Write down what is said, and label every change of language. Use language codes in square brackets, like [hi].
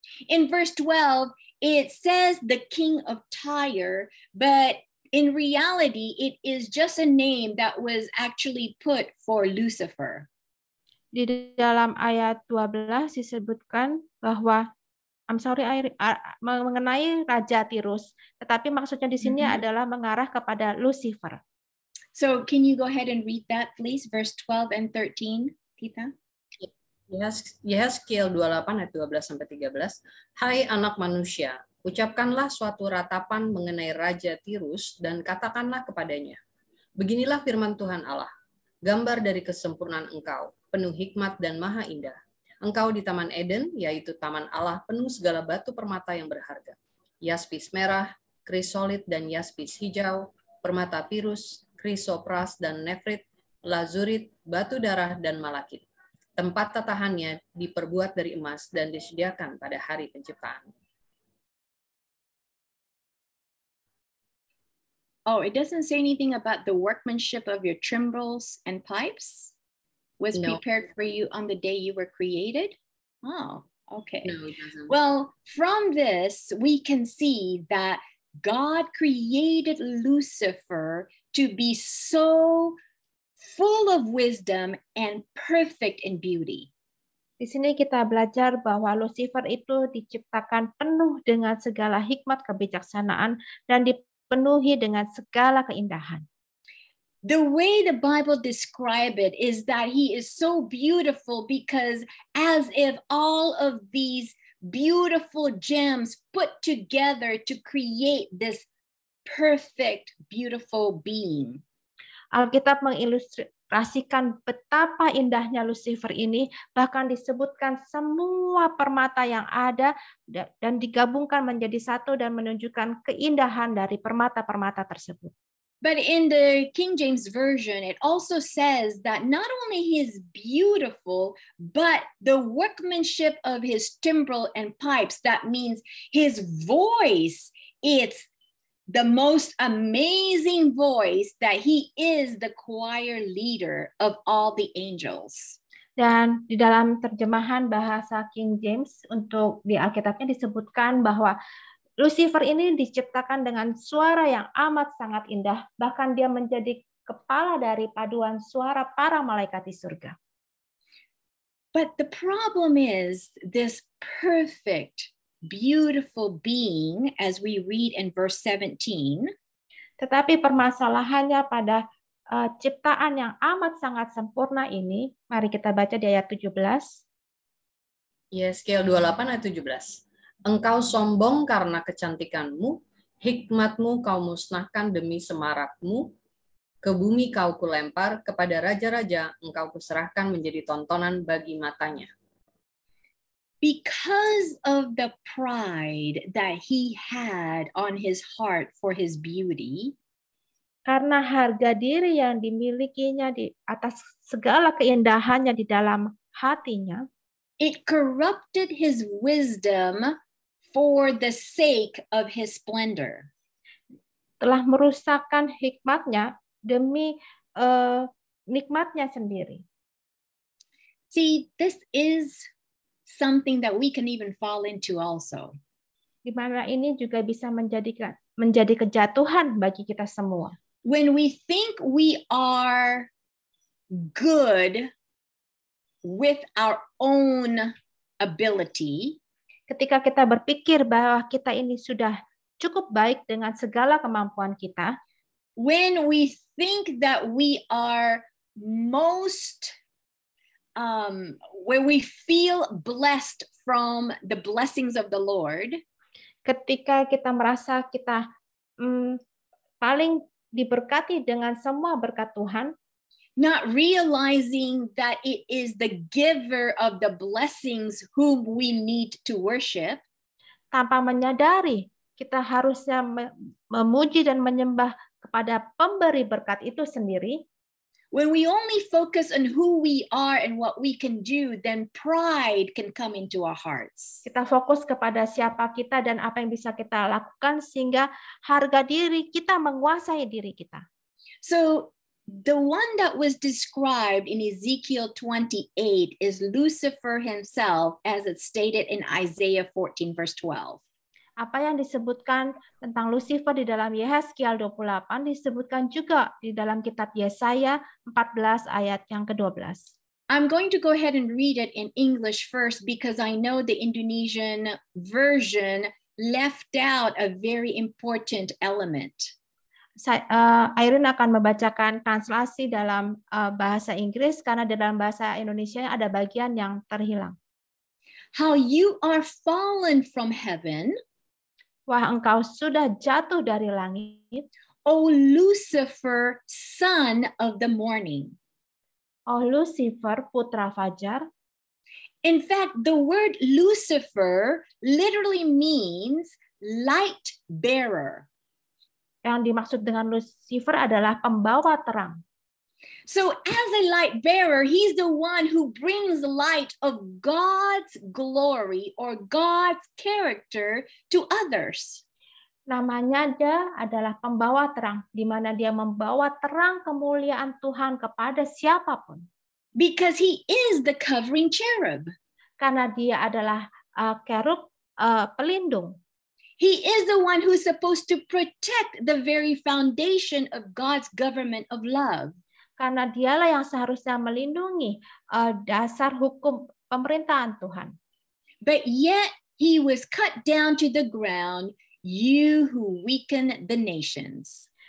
[en] In verse 12, it says the king of Tyre, but in reality, it is just a name that was actually put for Lucifer. [id] Di dalam ayat 12 disebutkan bahwa mengenai Raja Tirus, tetapi maksudnya di sini adalah mengarah kepada Lucifer. [en] So can you go ahead and read that, please? Verse 12 and 13, Tita. [id] Yehezkiel 28 ayat 12 sampai 13. Hai anak manusia, ucapkanlah suatu ratapan mengenai Raja Tirus dan katakanlah kepadanya. Beginilah firman Tuhan Allah. Gambar dari kesempurnaan engkau, penuh hikmat dan maha indah. Engkau di Taman Eden, yaitu Taman Allah penuh segala batu permata yang berharga. Yaspis merah, krisolit dan yaspis hijau, permata pirus, krisopras dan nefrit, lazurit, batu darah dan malakit. Tempat tatahannya diperbuat dari emas dan disediakan pada hari penciptaan. [en] Oh, it doesn't say anything about the workmanship of your timbrels and pipes? Was prepared for you on the day you were created? Oh, okay. No, it doesn't. Well, from this, we can see that God created Lucifer to be so full of wisdom and perfect in beauty. [id] Di sini kita belajar bahwa Lucifer itu diciptakan penuh dengan segala hikmat kebijaksanaan dan dipenuhi dengan segala keindahan. [en] The way the Bible describes it is that he is so beautiful because as if all of these beautiful gems put together to create this perfect, beautiful being. [id] Alkitab mengilustrasikan betapa indahnya Lucifer ini, bahkan disebutkan semua permata yang ada dan digabungkan menjadi satu dan menunjukkan keindahan dari permata-permata tersebut. [en] But in the King James Version, it also says that not only he is beautiful, but the workmanship of his timbrel and pipes, that means his voice, it's the most amazing voice that he is the choir leader of all the angels. [id] Dan di dalam terjemahan bahasa King James untuk di Alkitabnya disebutkan bahwa Lucifer ini diciptakan dengan suara yang amat sangat indah, bahkan dia menjadi kepala dari paduan suara para malaikat di surga. [en] But the problem is this perfect, beautiful being, as we read in verse 17, [id] tetapi permasalahannya pada ciptaan yang amat sangat sempurna ini, mari kita baca di ayat 17. Yeskiel 28 ayat 17. Engkau sombong karena kecantikanmu, hikmatmu kau musnahkan demi semarakmu, ke bumi kau kulempar, kepada raja-raja engkau kuserahkan menjadi tontonan bagi matanya. [en] Because of the pride that he had on his heart for his beauty, [id] karena harga diri yang dimilikinya di atas segala keindahannya di dalam hatinya, [en] it corrupted his wisdom for the sake of his splendor. [id] Telah merusakkan hikmatnya demi nikmatnya sendiri. [en] See, this is something that we can even fall into also. [id] Di mana ini juga bisa menjadi kejatuhan bagi kita semua. [en] When we think we are good with our own ability, [id] ketika kita berpikir bahwa kita ini sudah cukup baik dengan segala kemampuan kita, [en] when we think that we are most where we feel blessed from the blessings of the Lord, [id] ketika kita merasa kita paling diberkati dengan semua berkat Tuhan, [en] not realizing that it is the giver of the blessings whom we need to worship, [id] tanpa menyadari kita harusnya memuji dan menyembah kepada pemberi berkat itu sendiri. [en] When we only focus on who we are and what we can do, then pride can come into our hearts. [id] Kita fokus kepada siapa kita dan apa yang bisa kita lakukan sehingga harga diri kita menguasai diri kita. [en] So the one that was described in Ezekiel 28 is Lucifer himself, as it's stated in Isaiah 14 verse 12. [id] Apa yang disebutkan tentang Lucifer di dalam Yeskiel 28 disebutkan juga di dalam kitab Yesaya 14 ayat yang ke-12. [en] I'm going to go ahead and read it in English first because I know the Indonesian version left out a very important element. [id] Irene akan membacakan translasi dalam bahasa Inggris karena di dalam bahasa Indonesia ada bagian yang terhilang. [en] How you are fallen from heaven, [id] wah engkau sudah jatuh dari langit, [en] O Lucifer, son of the morning. [id] Oh Lucifer, putra fajar. [en] In fact, the word Lucifer literally means light bearer. [id] Yang dimaksud dengan Lucifer adalah pembawa terang. [en] So as a light bearer, he's the one who brings light of God's glory or God's character to others. [id] Namanya dia adalah pembawa terang, di mana dia membawa terang kemuliaan Tuhan kepada siapapun. [en] Because he is the covering cherub. [id] Karena dia adalah kerub pelindung. [en] He is the one who's supposed to protect the very foundation of God's government of love. [id] Karena dialah yang seharusnya melindungi dasar hukum pemerintahan Tuhan. [en] But yet he was cut down to the ground, you who weaken the nations.